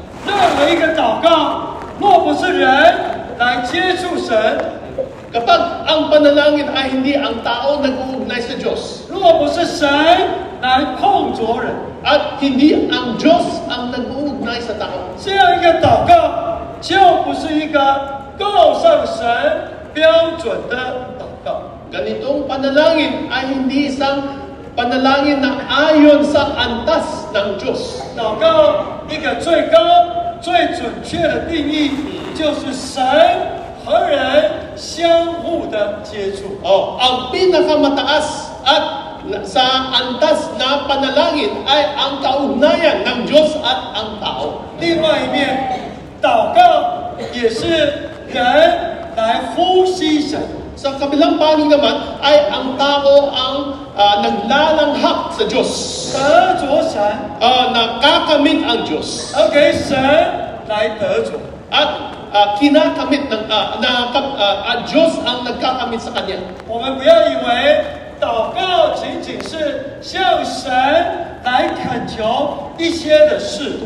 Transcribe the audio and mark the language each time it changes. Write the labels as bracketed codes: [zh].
[zh] 任何一个祷告，若不是人来接触神， [tl] Kapag ang panalangin ay hindi ang tao nag-uugnay sa Diyos, [zh] 若不是神来碰着人， [tl] at hindi ang Diyos ang nag-uugnay sa tao, [zh] 这样一个祷告就不是一个够上神标准的祷告。 [tl] ganitong panalangin ay hindi isang panalangin na ayon sa antas ng Diyos. [zh] 祷告一个最高、最准确的定义，就是神和人相互的接触。 [tl] Ang pinakamataas at sa antas na panalangin ay ang kaugnayan ng Diyos at ang tao. [zh] 另外一面，祷告也是人来呼吸神。 [tl] Sa kabilang panig naman ay ang tao ang naglalanghap sa Diyos. [zh] 得着神， [tl] Nakakamit ang Diyos. [zh] 而给神来得着。 [tl] At kinakamit ng Diyos ang nagkakamit sa Kanya. [zh] 我们不要以为祷告仅仅是向神来恳求一些的事，